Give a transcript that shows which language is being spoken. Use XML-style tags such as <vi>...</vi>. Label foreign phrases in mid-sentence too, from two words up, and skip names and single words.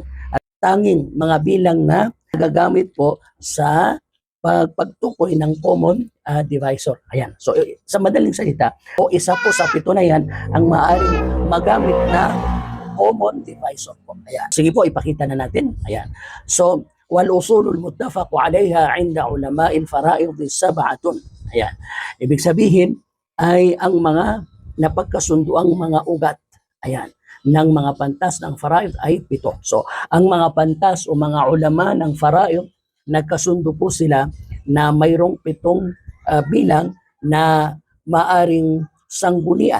<tl>At tanging mga bilang na nagagamit po sa pagtukoy ng</tl> <en>common divisor.</en> <tl>Ayan. So sa madaling salita, o isa po sa 7 na yan ang maaaring magamit na</tl> <en>common divisor</en> <tl>po. Ayan. Sige po, ipakita na natin. Ayan. So,</tl> <ar>والأصول المتفق عليها عند علماء الفرائض 7.</ar> <tl>Ayan. Ibig sabihin ay ang mga napagkasunduang mga ugat. Ayan. Ng mga pantas ng fara'id ay 7. So, ang mga pantas o mga ulama ng fara'id, nagkasundo po sila na mayroong 7 bilang na maaring sanggunian.</tl>